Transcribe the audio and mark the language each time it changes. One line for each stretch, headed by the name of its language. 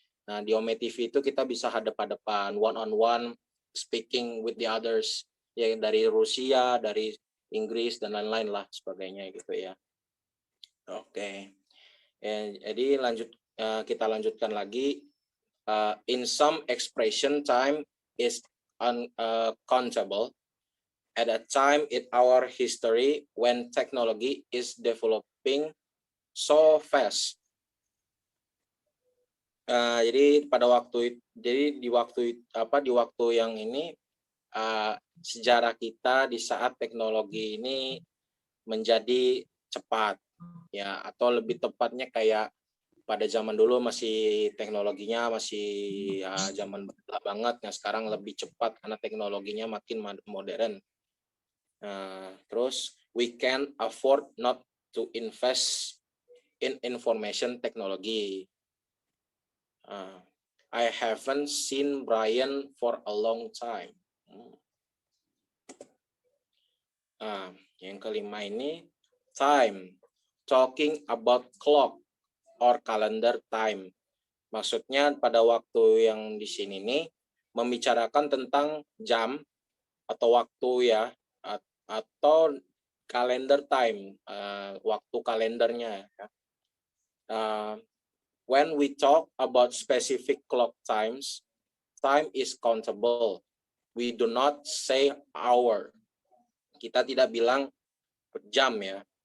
Indonesian: Nah, di Ome TV itu kita bisa hadap-hadapan,
English: one on one speaking with the others,
Indonesian: ya dari Rusia, dari Inggris dan lain-lain lah sebagainya gitu ya. Oke. Jadi kita lanjutkan lagi.
English: In some expression, time is uncountable. At a time in our history when technology is developing so fast.
Indonesian: Jadi di waktu yang ini sejarah kita di saat teknologi ini menjadi cepat ya, atau lebih tepatnya kayak pada zaman dulu masih teknologinya masih zaman banget. Nah, sekarang lebih cepat karena teknologinya makin modern.
English: Terus we can afford not to invest in information technology. I haven't seen Brian for a long time.
Indonesian: Yang kelima ini
English: time, talking about clock or calendar time.
Indonesian: Maksudnya pada waktu yang di sini nih membicarakan tentang jam atau waktu ya, atau calendar time, waktu kalendernya.
English: When we talk about specific clock times, time is countable. We do not say hour.
Indonesian: Kita tidak bilang jam ya.